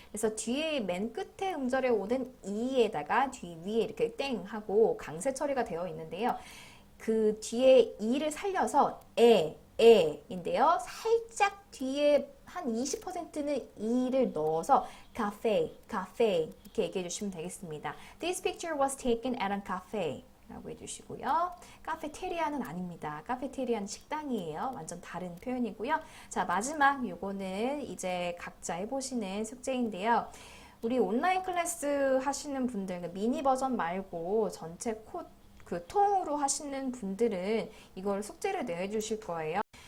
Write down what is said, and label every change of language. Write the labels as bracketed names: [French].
[Korean] 그래서 뒤에 맨 끝에 음절에 오는 e에다가 뒤 위에 이렇게 땡 하고 강세 처리가 되어 있는데요. 그 뒤에 e를 살려서 에인데요. 살짝 뒤에 한 20%는 e를 넣어서 cafe 이렇게 얘기해 주시면 되겠습니다. [English] This picture was taken at a cafe. [Korean] 라고 해주시고요. 카페테리아는 아닙니다. 카페테리아는 식당이에요. 완전 다른 표현이고요. 자, 마지막 요거는 이제 각자 해보시는 숙제인데요. 우리 온라인 클래스 하시는 분들, 미니 버전 말고 전체 그 통으로 하시는 분들은 이걸 숙제를 내주실 거예요.